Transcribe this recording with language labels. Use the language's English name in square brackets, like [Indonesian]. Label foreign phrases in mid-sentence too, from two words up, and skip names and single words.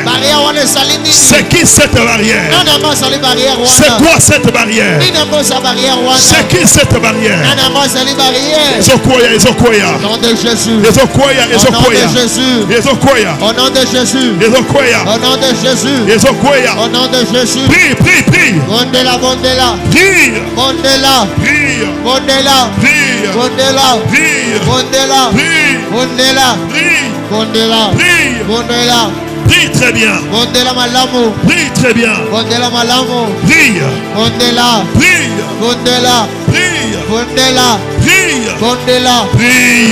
[French] C'est qui cette barrière? C'est quoi cette barrière? C'est qui cette barrière? [Lingala] Ezokoya, Ezokoya. [French] Au nom de Jésus. [Lingala] Ezokoya, Ezokoya. Ezokoya. [French] Au nom de Jésus. [Lingala] Ezokoya. [French] Au nom de Jésus. [Lingala] Ezokoya. [French] Au nom de Jésus. Prie, prie, prie. [Lingala] Bondela, bondela. [French] Prie. [Lingala] Bondela. [French] Prie. [Lingala] Bondela. [French] Prie. [Lingala] Bondela. [French] Prie. [Lingala] Bondela. [French] Prie. [Lingala] Bondela. [French] Prie. [Lingala] Bondela. [French] Prie. [Lingala] Bondela. [French] Prie très bien. [Lingala] Bondela malamu. [French] Prie très bien. [Lingala] Bondela malamu. [French] Prie. [Lingala] Bondela. [French] Prie. [Lingala] Bondela. [French] Prie. [Lingala] Bondela. [French] Prie. [Lingala] Bondela. [French] Prie.